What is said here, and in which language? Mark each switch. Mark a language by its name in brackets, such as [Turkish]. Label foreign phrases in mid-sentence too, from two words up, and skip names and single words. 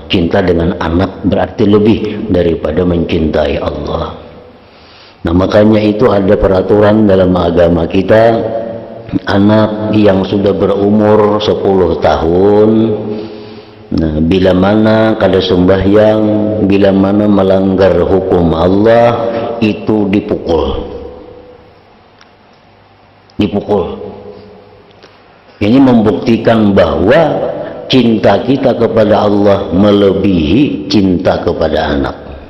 [Indonesian] Cinta dengan anak berarti lebih daripada mencintai Allah. Nah, makanya itu ada peraturan dalam agama kita, anak yang sudah berumur 10 tahun, nah, bila mana kada sembahyang, bila mana melanggar hukum Allah, itu dipukul. Ini membuktikan bahwa cinta kita kepada Allah melebihi cinta kepada anak.